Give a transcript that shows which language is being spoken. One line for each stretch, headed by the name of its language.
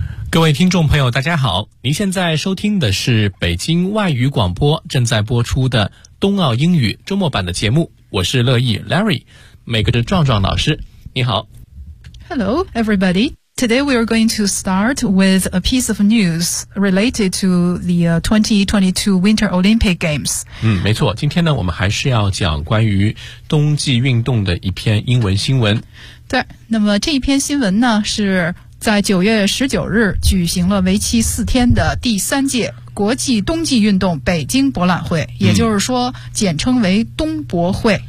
Chinese: 各位听众朋友大家好，您现在收听的是北京外语广播正在播出的冬奥英语周末版的节目，我是乐意 Larry， 每个的壮壮老师你好。
English: Hello everybody, today we are going to start with a piece of news related to the 2022 Winter Olympic Games.
Chinese: 没错，今天呢我们还是要讲关于冬季运动的一篇英文新闻。对，那么这一篇新闻呢是在9月19日举行了为期4天的第三届国际冬季运动北京博览会，也就是说简称为冬博会。